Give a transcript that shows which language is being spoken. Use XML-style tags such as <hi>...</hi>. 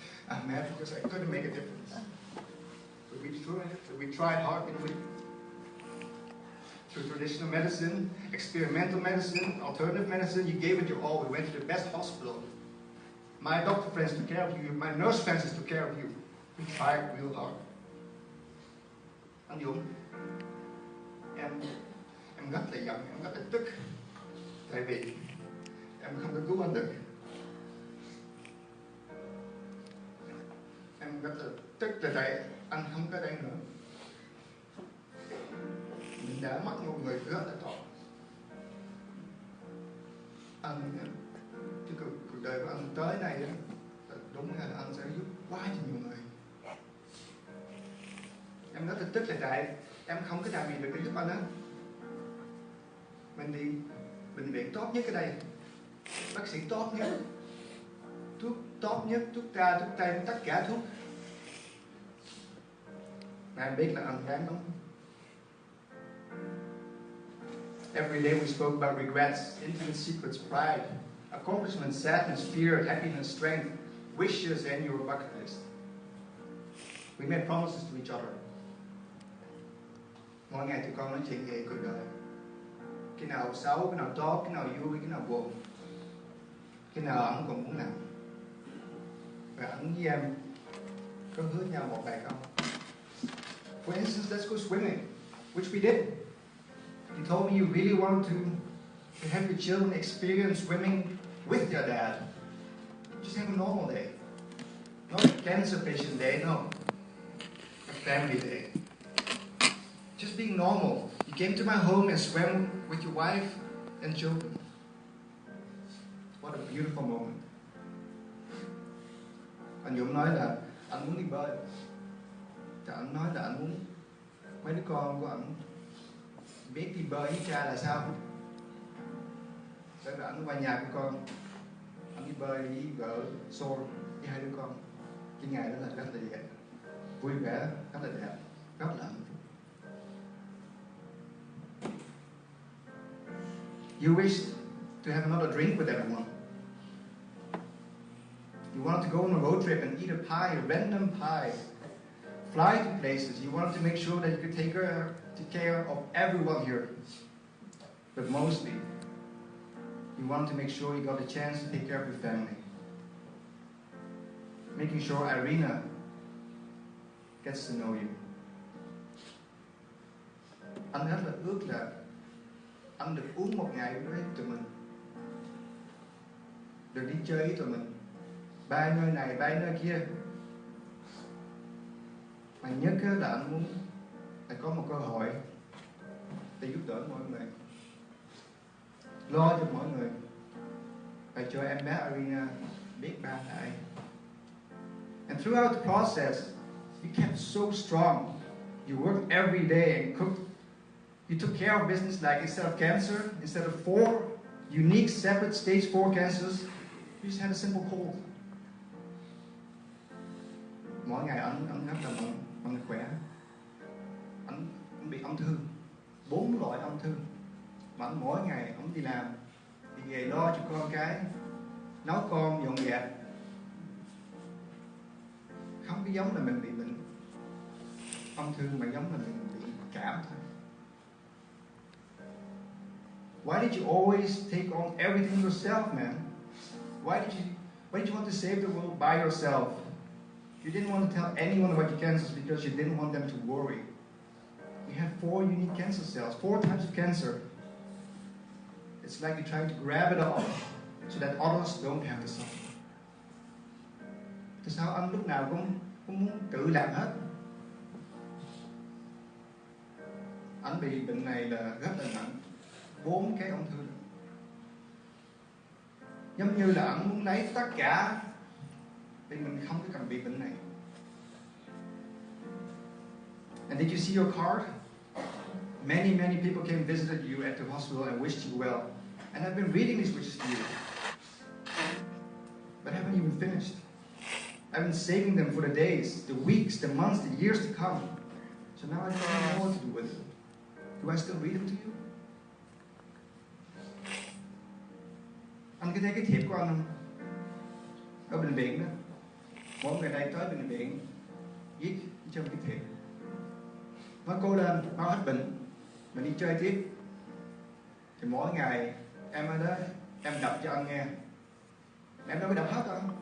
<en>I'm mad because I couldn't make a difference. But we tried hard, didn't we? Through traditional medicine, experimental medicine, alternative medicine, you gave it your all. We went to the best hospital. My doctor friends took care of you. My nurse friends took care of you. We tried real hard.</en> <vi>Anh Dũng, em rất là giận, em rất là tức. Tại vì em không có cứu anh được. Em rất là tức là tại anh không có đây nữa. Mình đã mất một người rất là tốt. cái cuộc đời của anh tới này á, đúng là anh sẽ giúp quá nhiều người. Em rất là tức là tại em không có làm gì được để giúp anh á. Mình đi bệnh viện tốt nhất ở đây, bác sĩ tốt nhất, thuốc tốt nhất, thuốc tra, thuốc tây, tất cả thuốc. Mà em biết là anh đáng lắm.</vi> <en>Every day we spoke about regrets, intimate secrets, pride, accomplishment, sadness, fear, happiness, strength, wishes, and your bucket list. We made promises to each other.</en> <vi>Mỗi ngày tụi con nói chuyện về cuộc đời. Cái nào xấu, cái nào tốt, cái nào vui, cái nào buồn. Cái nào anh còn muốn làm. Và anh với em có hứa nhau một bài không?</vi> <en>For instance, let's go swimming, which we did. You told me you really wanted to have your children experience swimming with your dad. Just have a normal day. Not a cancer patient day, no. A family day. Just being normal. You came to my home and swam with your wife and children. What a beautiful moment.</en> <vi>Anh Dũng nói là anh muốn đi bơi. Thì anh nói là anh muốn mấy đứa con của anh biết đi bơi với cha là sao. Sau đó anh qua nhà của con, anh đi bơi với vợ Sol với hai đứa con. Cái ngày đó là rất là đẹp, vui vẻ, rất là đẹp, rất là hạnh phúc.</vi> <en>You wished to have another drink with everyone. You wanted to go on a road trip and eat a pie, a random pie. Fly to places. You wanted to make sure that you could take care of everyone here. But mostly, you wanted to make sure you got a chance to take care of your family. Making sure Irina gets to know you.</en> <vi>Anh rất là ước là anh được uống một ngày với tụi mình, được đi chơi với tụi mình, bay nơi này, bay nơi kia. Mà nhất là anh muốn là có một cơ hội để giúp đỡ mọi người, lo cho mọi người, và cho em bé Irina biết ba là ai.</vi> <en>And throughout the process, you kept so strong. You worked every day and cooked. You took care of business like instead of cancer, instead of 4 unique separate stage 4 cancers, you just had a simple cold.</en> <vi>Mỗi ngày anh rất là mạnh khỏe. Anh bị ung thư, 4 loại ung thư. Mà anh mỗi ngày anh đi làm, đi về lo cho con cái, nấu con, dọn dẹp. Không có giống là mình bị bệnh ung thư, mà giống là mình bị cảm thôi.</vi> <en>Why did you always take on everything yourself, man? Why did you want to save the world by yourself? You didn't want to tell anyone about your cancers because you didn't want them to worry. You have 4 unique cancer cells, 4 types of cancer. It's like you're trying to grab it all so that others don't have to suffer.</en> <vi>Tại sao anh lúc nào cũng muốn tự làm hết? Anh bị bệnh này là rất là nặng, 4 cái ung thư. Giống như là anh muốn lấy tất cả vì mình không có cần bị bệnh này.</vi> <en>And did you see your card? Many people came and visited you at the hospital and wished you well. And I've been reading these wishes to you. But I haven't even finished. I've been saving them for the days, the weeks, the months, the years to come. So now I don't know what to do with them. Do I still read them to you?</en> <vi>Anh có thấy cái thiệp của anh không? Ở bệnh viện đó. Mỗi người đây tới bệnh viện viết cho cái thiệp. Nói cô đơn, mau hết bệnh, mình đi chơi tiếp. Thì mỗi ngày em ở đó, em đọc cho anh nghe. Em đâu có đọc hết đâu.</vi>